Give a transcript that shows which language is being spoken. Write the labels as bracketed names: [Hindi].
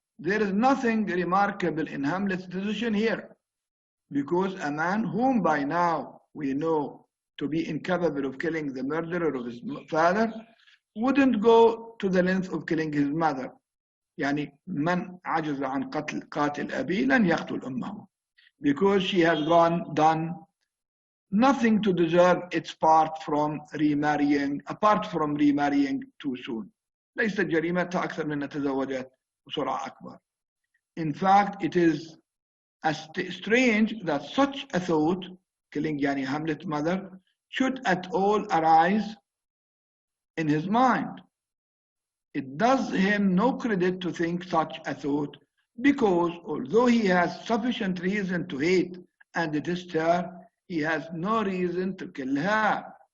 [English] There is nothing remarkable in Hamlet's decision here, because a man whom by now we know to be incapable of killing the murderer of his father wouldn't go to the length of killing his mother. [Arabic] يعني من عجز عن قاتل أبيه لن يقتل أمه, [English] because she has done nothing to deserve its part from remarrying, apart from remarrying too soon. [Arabic] ليست جريمتها أكثر من أن تزوجت بسرعة أكبر. [English] In fact, it is strange that such a thought, killing يعني Hamlet's mother, should at all arise in his mind. It does him no credit to think such a thought, because although he has sufficient reason to hate and detest her, he has no reason to kill her.